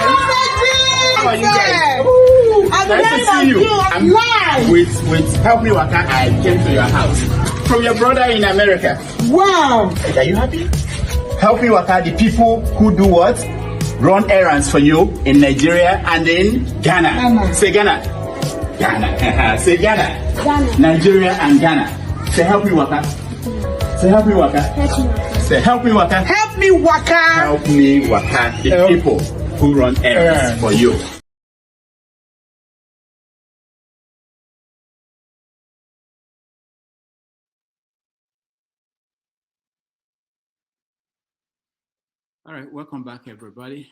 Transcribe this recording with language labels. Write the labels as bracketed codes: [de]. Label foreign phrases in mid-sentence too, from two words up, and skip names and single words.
[en] How are you guys? Nice to see you. I'm live. With Help Me Waka, I came to your house from your brother in America. Wow! Are you happy? Help Me Waka, the people who do what? Run errands for you in Nigeria and in Ghana. Say Ghana. Ghana. Say Ghana. Ghana. Nigeria and Ghana. Say Help Me Waka. Say Help Me Waka. Say Help Me Waka. Help me waka. Help Me Waka. The people who run errands for you. All right, welcome back, everybody.